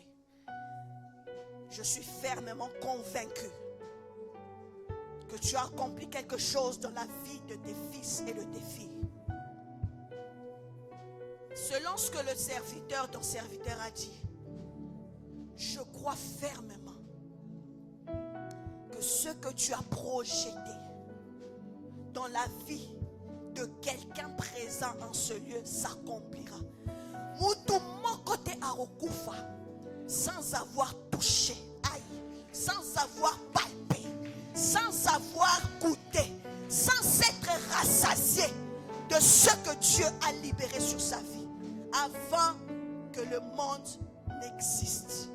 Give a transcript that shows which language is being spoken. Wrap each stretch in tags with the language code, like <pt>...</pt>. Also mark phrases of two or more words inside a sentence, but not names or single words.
<fr>Je suis fermement convaincu que tu as accompli quelque chose dans la vie de tes fils et de tes filles. selon ce que le serviteur, ton serviteur a dit, je crois fermement que ce que tu as projeté dans la vie de quelqu'un présent en ce lieu s'accomplira.</fr> <ln>Mutu mokote arokufa</ln> <fr>sans avoir touché, aïe, sans avoir palpé, sans avoir goûté, sans s'être rassasié de ce que Dieu a libéré sur sa vie avant que le monde n'existe.</fr>